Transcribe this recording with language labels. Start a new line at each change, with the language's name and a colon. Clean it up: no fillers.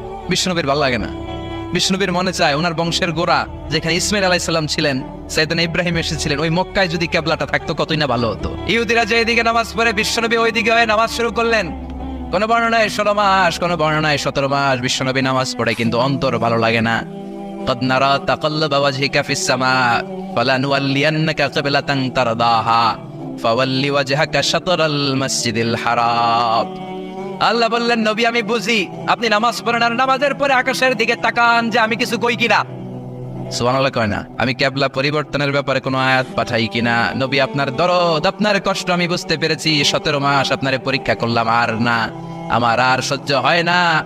Bangla: বিশ্বনবীর ভালো লাগে না, বিষ্ণুবীর মনে চায় ওনার বংশের গোড়া যেখানে ইসমাইল আলাইহিস সালাম ছিলেন, সাইয়েদনা ইব্রাহিম এসেছিলেন, ওই মক্কায় যদি কেবলাটা থাকতো কতই না ভালো হতো। ইহুদিরা যে এদিকে নামাজ পড়ে, বিশ্বনবী ওইদিকে হয়ে নামাজ শুরু করলেন। কোন বর্ণনায় 16 মাস, কোন বর্ণনায় 17 মাস বিশ্বনবী নামাজ পড়ে, কিন্তু অন্তর ভালো লাগে না।
Arabic: قد نرى تقلب وجهك في السماء فلنولينك قبلة ترضاها فولي وجهك شطر المسجد الحرام।
Bangla: আল্লাহ বললেন, নবী আমি বুঝি আপনি নামাজ পড়েন, আর নামাজের পরে আকাশের দিকে তাকান যে আমি কিছু কই কিনা। সুবহানাল্লাহ কয় না? আমি কেবলা পরিবর্তনের ব্যাপারে কোনো আয়াত পাঠাই কিনা? নবী আপনার দরদ, আপনার কষ্ট আমি বুঝতে পেরেছি। 17 মাস আপনারে পরীক্ষা করলাম, আর না, আমার আর সহ্য হয় না।